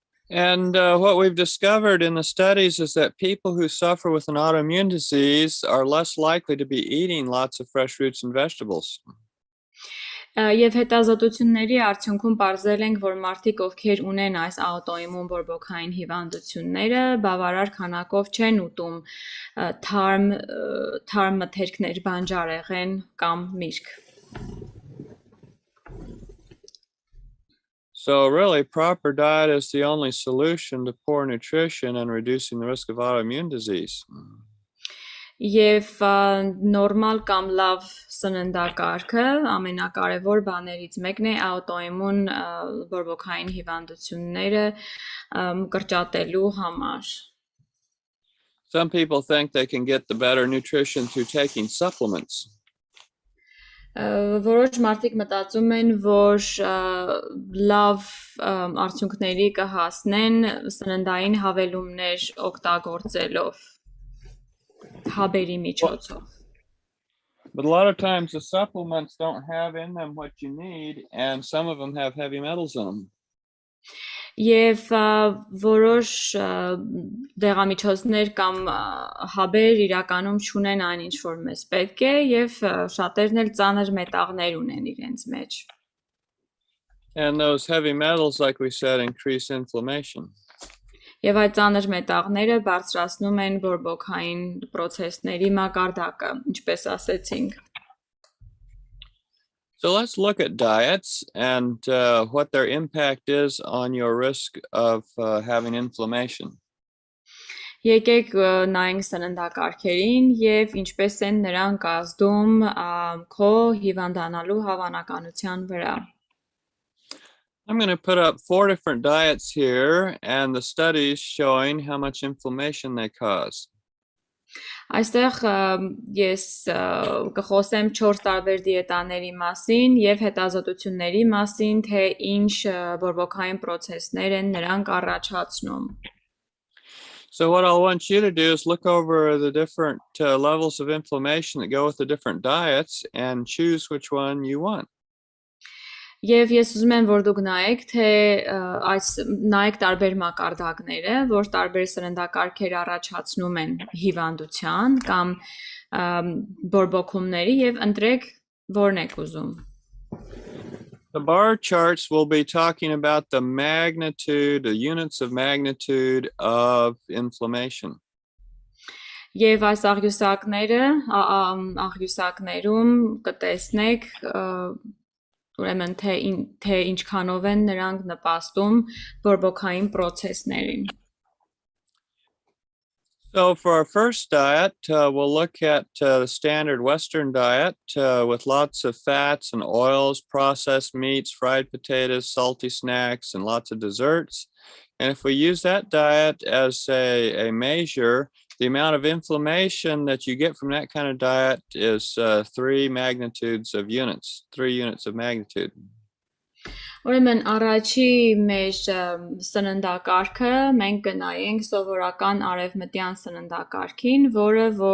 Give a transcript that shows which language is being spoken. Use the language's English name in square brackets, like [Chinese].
[English] And what we've discovered in the studies is that people who suffer with an autoimmune disease are less likely to be eating lots of fresh fruits and vegetables. [Armenian] Եվ հետազոտությունների արդյունքում պարզել ենք, որ մարդիկ, ովքեր ունեն այս աուտոիմուն բորբոքային հիվանդությունները, բավարար քանակով չեն ուտում թարմ մթերքներ, բանջարեղեն կամ միրգ։ [English] So really, proper diet is the only solution to poor nutrition and reducing the risk of autoimmune disease. [Armenian] Եվ նորմալ կամ լավ սննդակարգը ամենակարևոր բաներից մեկն է աուտոիմուն բորբոքային հիվանդությունները կրճատելու համար։ [English] Some people think they can get the better nutrition through taking supplements. [Armenian] Որոշ մարդիկ մտածում են, որ լավ արդյունքների կհասնեն սննդային հավելումներ օգտագործելով հաբերի միջոցով։ [English] But a lot of times the supplements don't have in them what you need, and some of them have heavy metals in them. [Armenian] Եվ որոշ դեղամիջոցներ կամ հաբեր իրականում չունեն այն ինչ որ մեզ պետք է եւ շատերն էլ ծանր մետաղներ ունեն իրենց մեջ։ [English] And those heavy metals, like we said, increase inflammation. [Armenian] Եվ այդ ծանր մետաղները բարձրացնում են բորբոքային process-ների մակարդակը, ինչպես ասեցինք։ [English] So let's look at diets and what their impact is on your risk of having inflammation. [Armenian] Եկեք նայենք սննդակարգերին եւ ինչպես են նրանք ազդում քո հիվանդանալու հավանականության վրա։ [English] I'm going to put up 4 different diets here and the studies showing how much inflammation they cause. [Armenian] Այստեղ ես կխոսեմ 4 տարբեր դիետաների մասին եւ հետազոտությունների մասին, թե ինչ բորբոքային process-ներ են նրանք առաջացնում։ [English] So what I want you to do is look over the different levels of inflammation that go with the different diets and choose which one you want. [Armenian] Եվ ես ուզում եմ, որ դուք նայեք, թե նայեք տարբեր մակարդակները, որ տարբեր սննդակարգեր առաջացնում են հիվանդության կամ բորբոքումների եւ ընտրեք որն եք ուզում։ [English] The bar charts will be talking about the magnitude, the units of magnitude of inflammation. [Armenian] Եվ այս աղյուսակներում կտեսնեք ուրեմն թե ինչքանով են նրանք նպաստում բորբոքային process-ներին։ [English] So for our first diet, we'll look at the standard Western diet with lots of fats and oils, processed meats, fried potatoes, salty snacks, and lots of desserts. And if we use that diet as a measure, the amount of inflammation that you get from that kind of diet is 3 units of magnitude. [Armenian] Ուրեմն առաջի մեր սննդակարգը մենք կնայենք սովորական արևմտյան սննդակարգին, որը